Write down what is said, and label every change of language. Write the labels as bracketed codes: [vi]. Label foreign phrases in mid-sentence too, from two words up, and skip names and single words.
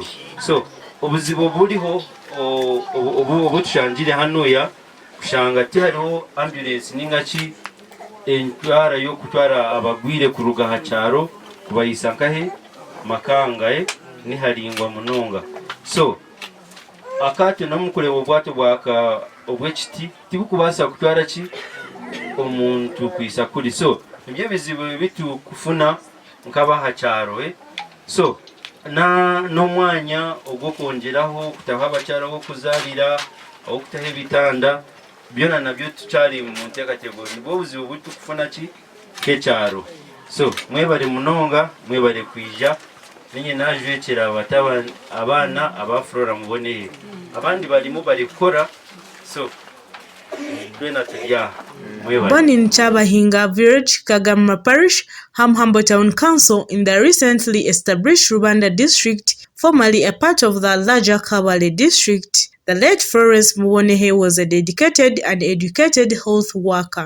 [cgg] So obuzibu buliho obutushanjire hano ya kushanga tihariho ambulance ningachi entwara yo kutwara abagwire kuruga hacharo kubayisankahe makanga niharingwa munonga. So akati namukure obwato bwaka obwekiti tibukubasa kutwara ki omuntu kwisa kuri. So ibyo bizibu bitu kufuna nkaba hacharo so na n'omwanya ogwo kongeraho kutaha abakyaraho kuzalira aho kutaha ebitanda byona nabyo tukyali mu nteekateeko nibwo buzibu butu kufuna ki kekyaro. So mwebale munonga mwebale kwija ninye najwekera abana aba Flora Mubonehe abandi balimu bali kukora. So [en] born in Kyabahinga Village, Kagarama Parish, Hamuhambo Town Council in the recently established Rubanda District, formerly a part of the larger Kabale District, the late Florence Mubonehe was a dedicated and educated health worker.